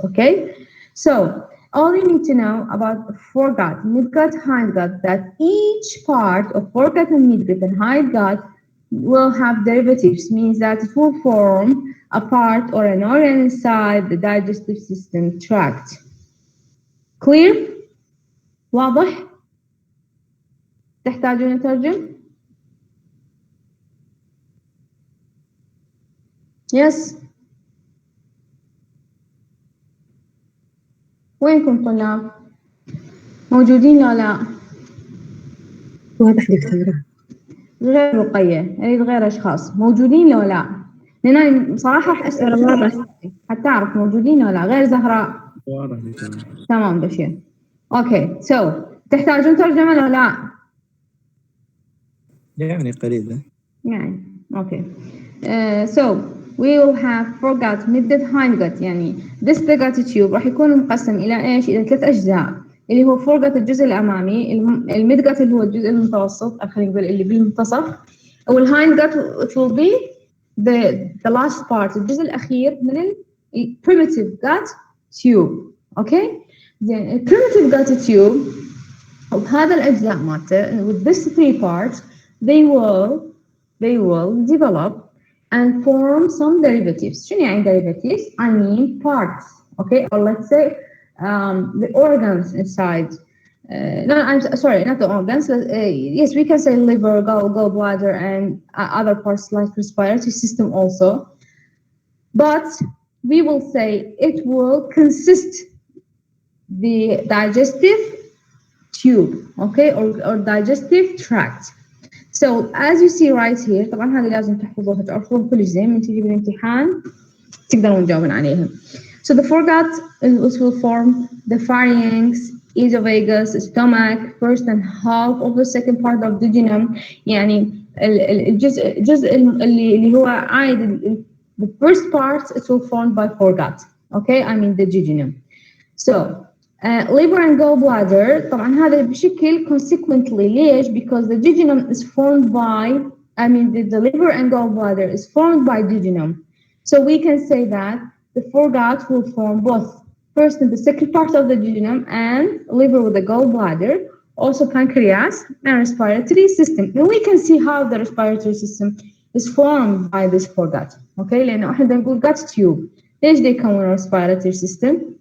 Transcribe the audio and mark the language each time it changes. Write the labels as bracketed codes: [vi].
[en] Okay, so all you need to know about foregut, midgut, hindgut, that each part of foregut and midgut and hindgut will have derivatives, means that it will form a part or an organ inside the digestive system tract. Clear? [ar] واضح؟ تحتاجون أترجم؟ Yes. وينكم طلاب؟ موجودين لا لا؟ واضح دكتورة. غير رقية، أريد غير أشخاص، موجودين لو لا؟ لأن أنا بصراحة راح أسأل واضح. حتى أعرف موجودين ولا لا، غير زهراء. واضح دكتورة. تمام بشير. أوكي، so تحتاجون ترجمة لو لا؟ يعني قليلة. يعني أوكي. [en] So we will have foregut, midgut, hindgut. [ar] يعني [en] this the gut tube [ar] راح يكون مقسم إلى إيش؟ إلى 3 أجزاء، اللي هو foregut الجزء الأمامي، المidgut اللي هو الجزء المتوسط، خلينا نقول اللي بالمنتصف، أو hindgut [en] it will be the last part، [ar] الجزء الأخير من ال primitive gut tube. أوكي؟ زين [en] primitive gut tube [ar] وبهذا الأجزاء مالته [en] with these 3 parts they will develop and form some derivatives. [ar] شنو يعني derivatives? [en] I mean parts, okay? Or let's say the organs inside. No, I'm sorry, not the organs. Yes, we can say liver, gallbladder, and other parts like respiratory system also. But we will say it will consist the digestive tube, okay, or digestive tract. So as you see right here, [ar] طبعا هذه لازم تحفظوها تعرفوها كل زين من تجي بالامتحان تقدرون تجاوبون عليها. [en] So the foregut will form the pharynx, esophagus, stomach, first and half of the second part of the duodenum. [ar] يعني الجزء اللي هو عايد [en] the first part it will formed by foregut. Okay, I mean the duodenum. So liver and gallbladder [ar] طبعا هذا بشكل [en] consequently [ar] ليش؟ [en] Because the duodenum is formed by, I mean the liver and gallbladder is formed by duodenum. So we can say that the foregut will form both first and the second part of the duodenum and liver with the gallbladder, also pancreas and respiratory system. And we can see how the respiratory system is formed by this foregut. [ar] Okay, لأنه احنا نقول gut tube. ليش ده يكون respiratory system?